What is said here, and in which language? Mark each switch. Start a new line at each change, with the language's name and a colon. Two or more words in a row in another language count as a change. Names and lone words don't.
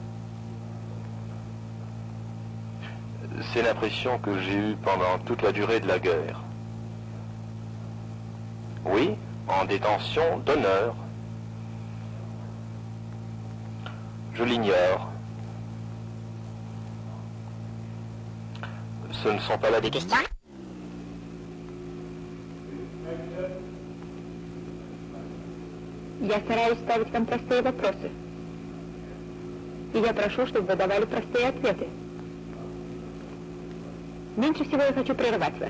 French: C'est l'impression que j'ai eue pendant toute la durée de la guerre. Oui, en détention d'honneur. Je l'ignore. Ce ne sont pas là des questions.
Russian: Я стараюсь ставить вам простые вопросы. И я прошу, чтобы вы давали простые ответы. Меньше всего я хочу прервать вас.